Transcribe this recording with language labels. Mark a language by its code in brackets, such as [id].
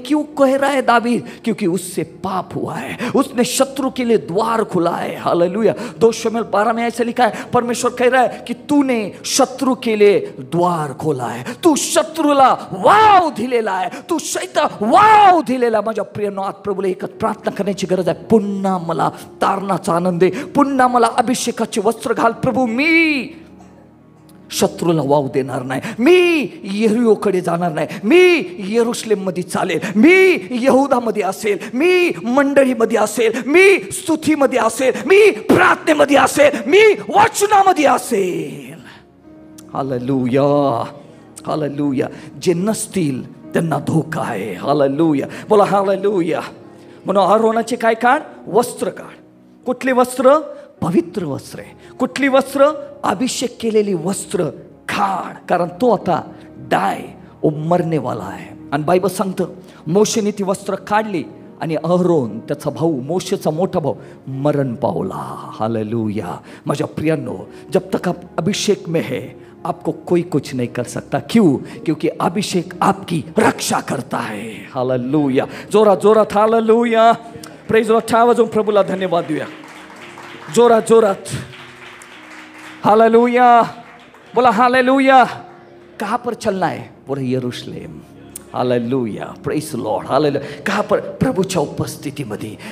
[hi] क्यों कह रहा है दावीद? क्योंकि उससे पाप हुआ है, उसने शत्रु के लिए द्वार खुला है. हालेलुया. 2 शमूएल 12 में ऐसे लिखा है, परमेश्वर कह रहा है कि तूने शत्रु के लिए द्वार खोला है, [mr] तू शत्रूला वाव दिलेला आहे, तू शैतान वाव दिलेला. माझ्या प्रियांनो, आज प्रभूला एकच प्रार्थना करण्याची गरज आहे, पुन्हा मला तारणाचा आनंद दे, पुन्हा मला अभिषेकाचे वस्त्र घाल. प्रभू, मी शत्रूला वाव देणार नाही, मी यरीहोकडे जाणार नाही, मी यरूशलेम मध्ये चालेल, मी यहुदामध्ये असेल, मी मंडळीमध्ये असेल, मी स्तुतीमध्ये असेल, मी प्रार्थनेमध्ये असेल, मी वचनामध्ये असेल. हालेलुया. हालेलुया. जे नसतील त्यांना धोका आहे. हालेलुया. बोला हालेलुया. म्हणून अहरोनाचे काय काढ? वस्त्र काढ. कुठले वस्त्र? पवित्र वस्त्र आहे. कुठली वस्त्र? अभिषेक केलेली वस्त्र काढ, कारण तो आता डाय मरनेवाला आहे. आणि बायबल सांगतं मोशेने ती वस्त्र काढली आणि अहरोन त्याचा भाऊ, मोशेचा मोठा भाऊ, मरण पावला. हालेलुया. माझ्या प्रियांनो, [hi] जब तक आप अभिषेक में है आपको कोई कुछ नहीं कर सकता. क्यों? क्योंकि अभिषेक आपकी रक्षा करता है. [mr] हालेलुया. जोरात जोरात हालेलुया. [en] Praise lord. [mr] आवाजून प्रभूला धन्यवाद देऊया. जोरात जोरात हालेलुया. बोला हालेलुया. [hi] कहाँ पर चलना है? [mr] बोला यरूशलेम. हालेलुया. [en] Praise lord. [mr] हालेलुया. [hi] कहाँ पर? [mr] प्रभूच्या उपस्थितीमध्ये.